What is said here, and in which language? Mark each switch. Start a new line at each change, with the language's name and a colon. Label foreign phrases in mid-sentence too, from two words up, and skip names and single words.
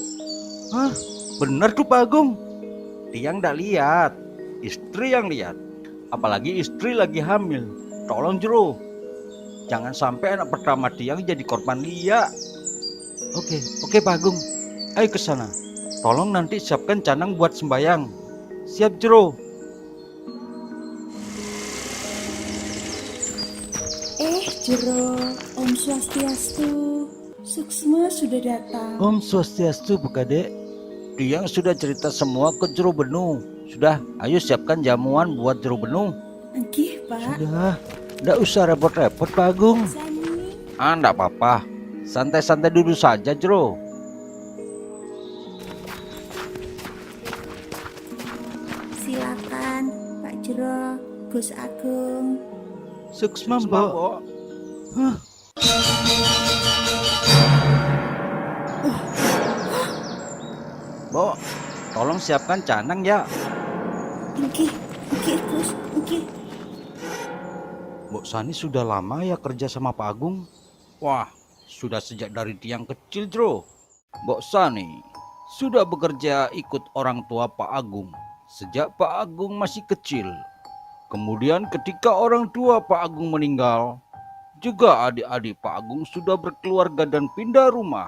Indonesian: Hah, bener tuh Pak Agung. Tiang ndak lihat, istri yang lihat. Apalagi istri lagi hamil. Tolong Jero, jangan sampai anak pertama Tiang jadi korban liak. Oke Pak Agung. Ayo ke sana. Tolong nanti siapkan canang buat sembayang. Siap Jero.
Balinese: Jero, Om Swastiastu.
Indonesian: Suksma sudah datang.
Balinese: Om Swastiastu Bu Kade.
Indonesian: Tiang sudah cerita semua ke jero bening. Sudah, ayo siapkan jamuan buat jero bening. Enggih, Pak. Sudah, ndak usah repot-repot Pak Agung. Sani. Ndak apa-apa. Santai-santai dulu saja Jero. Silakan, Pak Jero, Gus Agung. Suksma Mbak. Hah? Bo, tolong siapkan canang ya.
Balinese: Enggih, Gus, enggih.
Indonesian: Mbok Sani sudah lama ya kerja sama Pak Agung? Wah, sudah sejak dari Tiang kecil, Jero. Mbok Sani sudah bekerja ikut orang tua Pak Agung sejak Pak Agung masih kecil. Kemudian ketika orang tua Pak Agung meninggal, juga adik-adik Pak Agung sudah berkeluarga dan pindah rumah.